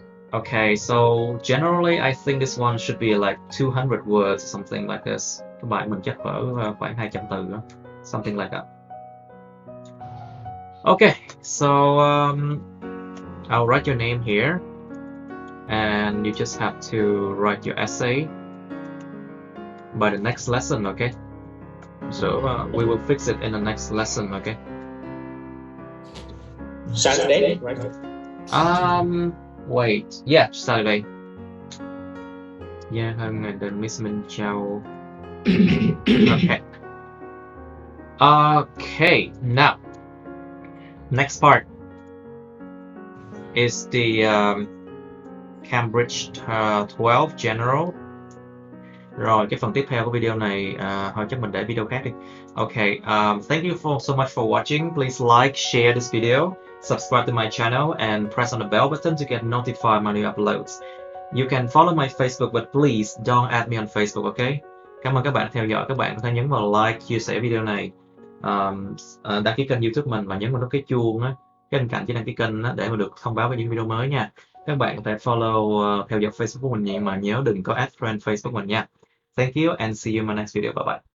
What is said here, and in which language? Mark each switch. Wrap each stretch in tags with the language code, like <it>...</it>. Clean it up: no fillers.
<en>Okay, so generally I think this one should be like 200 words or something like this.</en> <vi>Các bạn mình chắc khoảng 200 từ đó.</vi> <en>Something like that. Okay, so I'll write your name here and you just have to write your essay by the next lesson, okay? So we will fix it in the next lesson, okay? Saturday, right? Wait, yeah, Saturday. Yeah, and then Miss Minh Châu. Okay. Okay, now next part is the Cambridge 12 General.</en> <vi>Rồi, cái phần tiếp theo của video này thôi chắc mình để video khác đi.</vi> <en>Okay, thank you so much for watching. Please like, share this video, subscribe to my channel, and press on the bell button to get notified my new uploads. You can follow my Facebook, but please don't add me on Facebook, okay?</en> <vi>Cảm ơn các bạn đã theo dõi. Các bạn có thể nhấn vào like, chia sẻ video này, đăng ký kênh YouTube mình và nhấn vào nút cái chuông á, cái bên cạnh chỉ đăng ký kênh á, để mà được thông báo về những video mới nha. Các bạn có thể follow, theo dõi Facebook của mình, nhưng mà nhớ đừng có add friend Facebook mình nha.</vi> <en>Thank you and see you in my next video. Bye bye.</en>